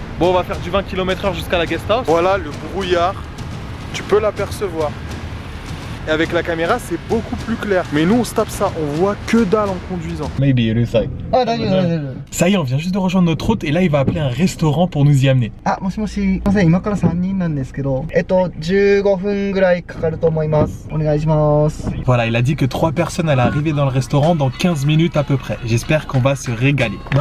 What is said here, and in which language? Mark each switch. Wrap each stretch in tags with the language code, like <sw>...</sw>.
<fr>Bon, on va faire du 20 km/h jusqu'à la guest house. Voilà le brouillard. Tu peux l'apercevoir. Et avec la caméra, c'est beaucoup plus clair. Mais nous, on se tape ça. On voit que dalle en conduisant.</fr> <en>Maybe it is like.</en> <fr>Ça y est, on vient juste de rejoindre notre route et là, il va appeler un restaurant pour nous y amener.</fr> <ja>Ah, もしもし、すいません、今から3人なんですけど、15分ぐらいかかると思います。お願いします。</ja> <fr>Voilà, il a dit que 3 personnes allaient arriver dans le restaurant dans 15 minutes à peu près. J'espère qu'on va se régaler.</fr>